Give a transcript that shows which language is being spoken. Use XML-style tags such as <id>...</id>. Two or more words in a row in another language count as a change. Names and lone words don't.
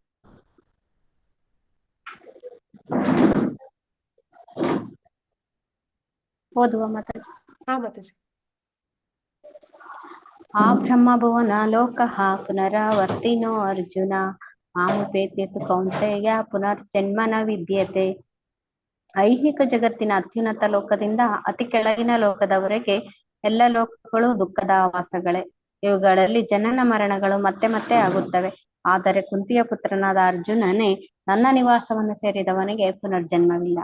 <kn>ಓದುವ ಮಾತಾಜಿ. ಹಾ ಮಾತಾಜಿ.</kn> <sa>ಆ ಬ್ರಹ್ಮಭುವನ ಲೋಕಃ ಪುನರಾವರ್ತಿನೋ ಅರ್ಜುನ ಮಾಮುಪೇತ್ಯ ತು ಕೌಂತೆಯ ಪುನರ್ಜನ್ಮನ ವಿದ್ಯತೆ.</sa> <kn>ಐಹಿಕ ಜಗತ್ತಿನ ಅತ್ಯುನ್ನತ ಲೋಕದಿಂದ ಅತಿ ಕೆಳಗಿನ ಲೋಕದವರೆಗೆ ಎಲ್ಲ ಲೋಕಗಳು ದುಃಖದ ಆವಾಸಗಳೇ. ಇವುಗಳಲ್ಲಿ ಜನನ ಮರಣಗಳು ಮತ್ತೆ ಮತ್ತೆ ಆಗುತ್ತವೆ. ಆದರೆ ಕುಂತಿಯ ಪುತ್ರನಾದ ಅರ್ಜುನನೇ ನನ್ನ ನಿವಾಸವನ್ನು ಸೇರಿದವನಿಗೆ ಪುನರ್ಜನ್ಮವಿಲ್ಲ.</kn>